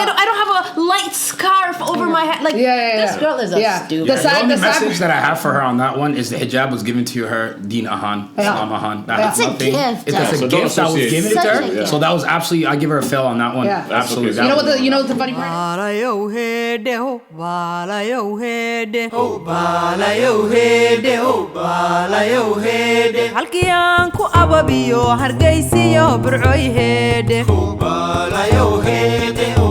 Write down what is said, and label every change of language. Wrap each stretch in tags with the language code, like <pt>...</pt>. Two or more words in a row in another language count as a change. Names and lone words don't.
<en>Like I don't have a light scarf over my head. Like this girl is a stupid. The The only side- message that I have for her on that one is the hijab was given to her</en> <so>Deen Ahan, Islam Ahan.</so> <en>That has It's a nothing. gift. It's a So don't gift that was associate. given to Such a her. gift. So that was absolutely, I give her a fail on that one. Yeah. Absolutely. okay. You know what the funny part is?</en> <so>Balayo hede ho, balayo hede ho, balayo hede ho, balayo hede. Halkii aan ku ababiyo hargeysiyo burcoy hede ho, balayo hede.</so>